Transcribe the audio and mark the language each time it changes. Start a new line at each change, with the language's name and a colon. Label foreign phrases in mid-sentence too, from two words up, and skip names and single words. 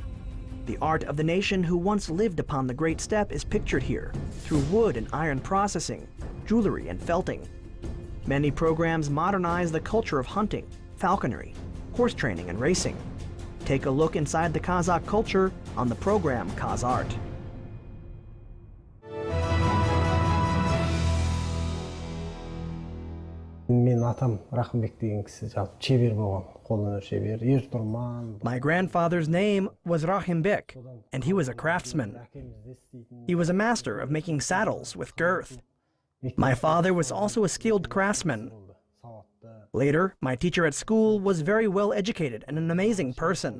English: The art of the nation who once lived upon the great steppe is pictured here through wood and iron processing, jewelry and felting. Many programs modernize the culture of hunting, falconry, horse training and racing. Take a look inside the Kazakh culture on the program KazArt.
Kazakh: Мен атам Rakhymbek деген кісі жалпы шебер болған, қолөнер шебер, ертұрман.
English: My grandfather's name was Rakhymbek, and he was a craftsman. He was a master of making saddles with girth. My father was also a skilled craftsman. Later, my teacher at school was very well educated and an amazing person.